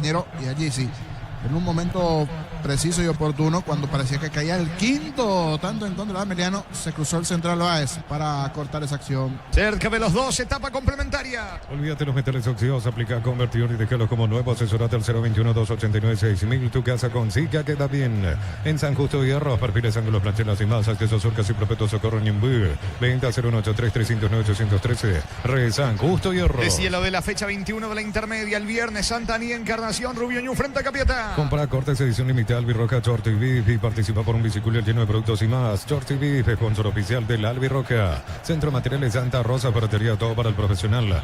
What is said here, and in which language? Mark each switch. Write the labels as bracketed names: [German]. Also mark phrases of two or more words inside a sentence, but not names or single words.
[Spanish] Y allí sí en un momento preciso y oportuno, cuando parecía que caía el quinto tanto en contra de Ameliano, se cruzó el central Báez para cortar esa acción. Cerca de los dos, etapa complementaria. Olvídate los metales oxidados, aplica convertidor y déjalo como nuevo. Asesorate al 021-289-6000. Tu casa con Zika queda bien. En San Justo y Arroz, perfiles, ángulos, planchelas y más. Acceso surcas y propeto socorro Ñumbú. Venta 0183-309-813. San Justo y Arroz. De cielo de la fecha 21 de la intermedia, el viernes, Santa Anía, Encarnación, Rubio Ñu frente a Capiatá. Compra cortes edición limitada Albirroja Short y Beef y participa por un bicicleta lleno de productos y más. Short y Beef, sponsor oficial del Albirroja. Centro Materiales Santa Rosa, ferretería, todo para el profesional.